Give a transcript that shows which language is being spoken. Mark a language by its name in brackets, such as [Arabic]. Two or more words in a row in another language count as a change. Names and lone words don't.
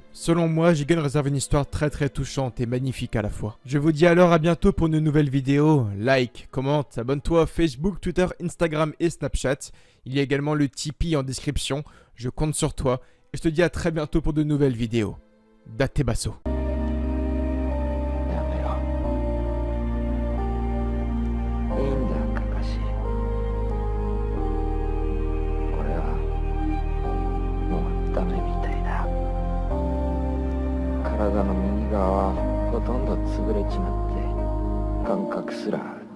[French] Selon moi, Jigen réserve une histoire très touchante et magnifique à la fois. Je vous dis alors à bientôt pour une nouvelle vidéo. Like, commente, abonne-toi à Facebook, Twitter, Instagram et Snapchat. Il y a également le Tipeee en description. Je compte sur toi et je te dis à très bientôt pour de nouvelles vidéos. Date basso. [Japanese] ダメみたいだ。体の右側はほとんど潰れちまって感覚すら